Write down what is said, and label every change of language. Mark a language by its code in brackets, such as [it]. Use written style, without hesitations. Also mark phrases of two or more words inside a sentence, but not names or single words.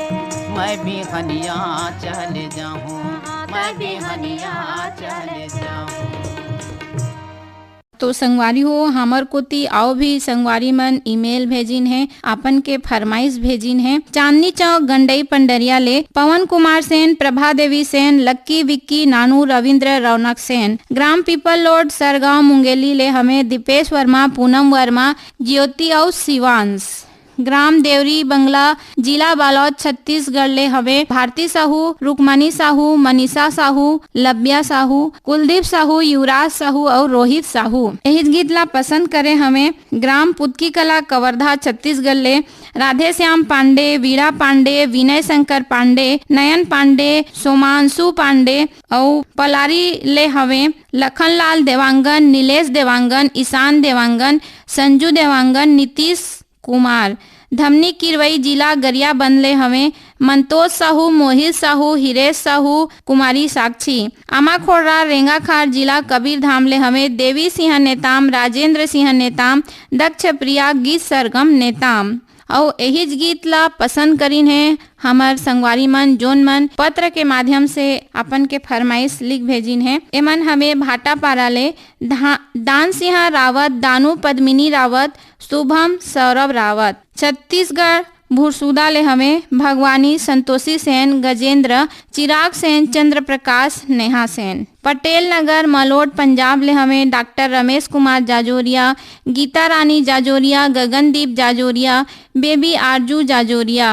[hne] मैं भी खनिया चले जाऊं, मैं भी खनिया चले जाऊं। तो संगवारी हो हमर कोती आओ भी संगवारी मन ईमेल भेजिन है, अपन के फरमाइश भेजिन है। चांदनी चौक गंडई पंडरिया ले पवन कुमार सेन, प्रभा देवी सेन, लक्की विक्की, नानू, रविंद्र, रौनक सेन। ग्राम पीपल लोड सरगांव मुंगेली ले हमें दीपेश वर्मा, पूनम वर्मा, ज्योति और शिवांश। ग्राम देवरी बंगला, जिला बालोद, छत्तीसगढ़ ले हवे। भारती साहू, रुकमणी साहू, मनीषा साहू, लब्या साहू, कुलदीप साहू, युवराज साहू और रोहित साहू। यही गीत ला पसंद करे हमें ग्राम पुतकी कला, कवर्धा, छत्तीसगढ़ ले राधे श्याम पांडे, वीरा पांडे, विनय शंकर पांडे, नयन पांडे, सोमांशु पांडे और पलारी ले हवे लखनलाल देवांगन, नीलेश देवांगन, ईशान देवांगन, संजू देवांगन, नीतीश कुमार। धमनी किरवई जिला गरियाबंद ले हवे मंतोष साहू, मोहित साहू, हिरेश साहू, कुमारी साक्षी। आमाखोड़ा रेंगाखार जिला कबीरधाम ले हवे देवी सिंह नेताम, राजेंद्र सिंह नेताम, दक्ष प्रिया गीत सरगम नेताम। और यही गीत ला पसंद करीन है हमार संगवारी मन जोन मन पत्र के माध्यम से अपन के फरमाइश लिख भेजिन है। एमन हमें भाटापारा ले दान सिंह रावत, दानू पद्मिनी रावत, शुभम सौरभ रावत। छत्तीसगढ़ भुरसुदा ले हमें भगवानी, संतोषी सेन, गजेंद्र, चिराग सेन, चंद्र प्रकाश, नेहा सेन। पटेल नगर मलोट पंजाब ले हमें डॉक्टर रमेश कुमार जाजोरिया, गीता रानी जाजोरिया, गगनदीप जाजोरिया, बेबी आरजू जाजोरिया।